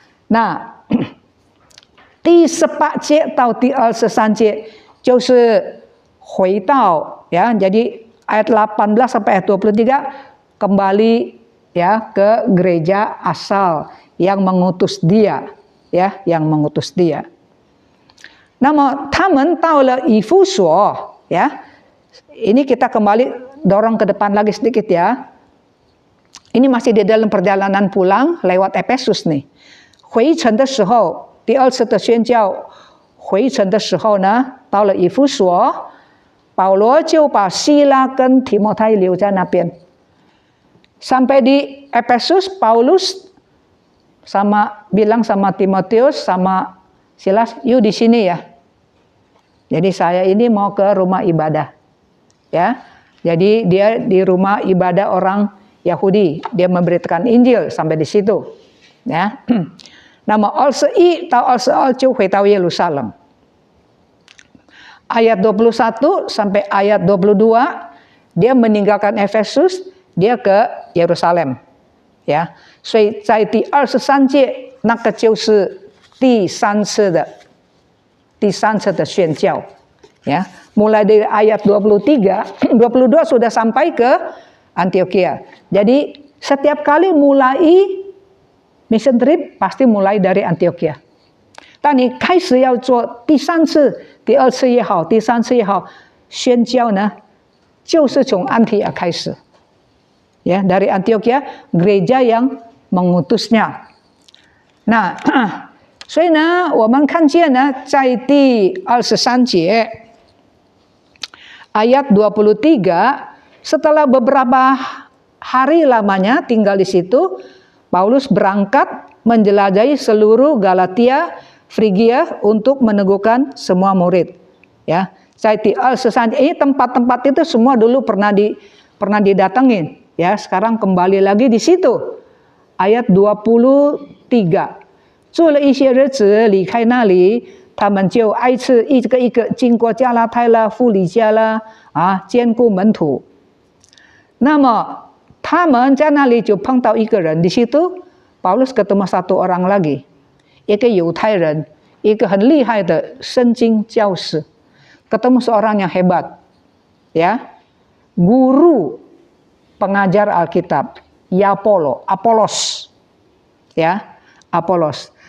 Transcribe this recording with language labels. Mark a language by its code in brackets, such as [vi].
[id] Nah, [zh] 第18节到第23节就是回到, [id] ya, jadi ayat 18 sampai ayat 23 kembali, ya, ke gereja asal yang mengutus dia, ya, yang mengutus dia. [zh] 那么他们到了以弗所, ya. [id] Ini kita kembali dorong ke depan lagi sedikit, ya. Ini masih di dalam perjalanan pulang lewat Efesus nih. [zh] 回程的时候，第2次的宣教回程的时候呢，到了以弗所，保罗就把希拉跟提摩太留在那边。 [id] Sampai di Efesus, Paulus bilang sama Timotius sama Silas, yuk di sini ya. Jadi saya ini mau ke rumah ibadah, ya. Jadi dia di rumah ibadah orang Yahudi, dia memberitakan Injil sampai di situ, ya. [zh] 那么21到22就回到耶路撒冷。 [id] Ayat 21 sampai ayat 22 dia meninggalkan Efesus, dia ke Yerusalem, ya. [zh] 所以在第23届那个就是第三次的宣教， [id] Ya, mulai dari ayat 23, 22 sudah sampai ke Antioquia. Jadi setiap kali mulai mission trip pasti mulai dari Antioquia. [zh] 当你开始要做第3次、第2次也好、第3次也好，宣教呢，就是从安提阿开始。 [id] Ya, dari Antioquia gereja yang mengutusnya. [zh] 那所以呢，我们看见呢，在第23节 [id] ayat 23, setelah beberapa hari lamanya tinggal di situ, Paulus berangkat menjelajahi seluruh Galatia, Frigia untuk meneguhkan semua murid. Ya, saya ini tempat-tempat itu semua dulu pernah didatengin. Ya, sekarang kembali lagi di situ. Ayat 23. [zh] 住了一些日子，离开那里，他们就挨次一个一个经过加拉太啦、富里加啦，兼顾门徒。那么他们在那里就碰到一个人， [id] di situ Paulus ketemu satu orang lagi， [zh] 一个犹太人，一个很厉害的圣经教师， [id] ketemu seorang yang hebat, ya, guru pengajar Alkitab, Apolos, ya, Apolos.